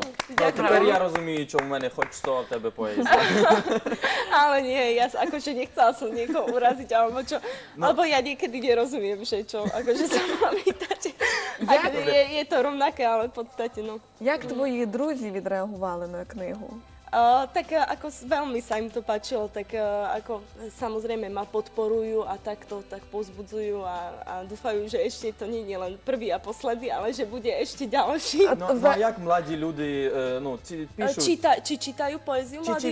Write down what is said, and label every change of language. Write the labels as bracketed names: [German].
[Ukrainian] No, tepер я розумію, що в мене хоч 100, а в тебе поезія. [Slovak] Ale nie, ja akože nechcela som niekoho uraziť, alebo čo. No. Lebo ja niekedy nerozumiem, že čo, akože sa mám pýtať. Je to rovnaké, ale v podstate, no. [Ukrainian] Як твої друзі відреагували на книгу? [Slovak] Veľmi sa im to páčilo, tak ako samozrejme ma podporujú a takto tak povzbudzujú a dúfajú, že ešte to nie je len prvý a posledný, ale že bude ešte ďalší. No a jak mladí ľudia píšu? Či čítajú poéziu mladí?